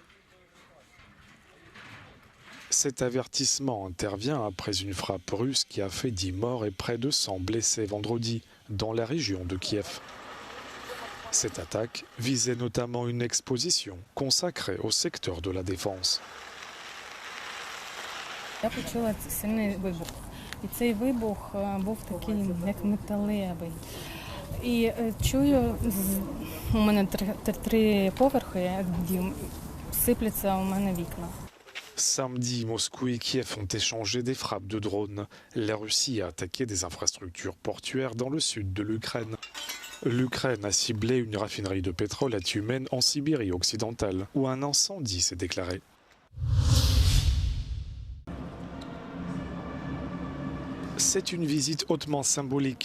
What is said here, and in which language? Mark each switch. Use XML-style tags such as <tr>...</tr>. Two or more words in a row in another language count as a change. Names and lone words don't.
<fr>Cet avertissement intervient après une frappe russe qui a fait 10 morts et près de 100 blessés vendredi dans la région de Kiev. Cette attaque visait notamment une exposition consacrée au secteur de la défense.</fr> <uk>Я почула сильний вибух. І цей вибух був такий, як металевий. І чую, у мене три поверхи, як дім, сипляться у мене вікна.</uk> <fr>Samedi, Moscou et Kiev ont échangé des frappes de drones. La Russie a attaqué des infrastructures portuaires dans le sud de l'Ukraine. L'Ukraine a ciblé une raffinerie de pétrole à Tiumen en Sibérie occidentale, où un incendie s'est déclaré. C'est une visite hautement symbolique.</fr>